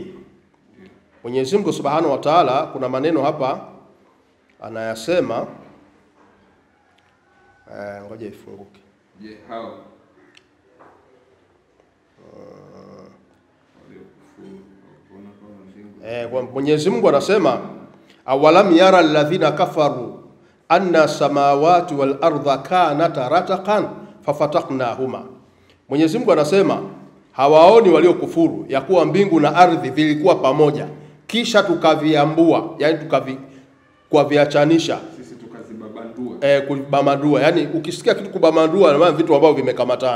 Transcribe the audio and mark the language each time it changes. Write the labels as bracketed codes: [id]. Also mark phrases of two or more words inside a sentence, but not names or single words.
[sw] Mwenyezi Mungu [ar] سبحانه وتعالى [sw] kuna maneno hapa anayasema, ngoja ifunguke. Je, hao Mwenyezi Mungu anasema [ar] أولم ير الذين كفروا أن السماوات والأرض كانتا رتقا ففتقناهما. [sw] Mwenyezi Mungu anasema hawaoni waliokufuru ya kuwa mbingu na ardhi vilikuwa pamoja kisha tukaviambua, yani tukaviachanisha, sisi tukazibabandua. Kubamandua, yani ukisikia kitu kubamandua na maana vitu ambavyo vimekamatana.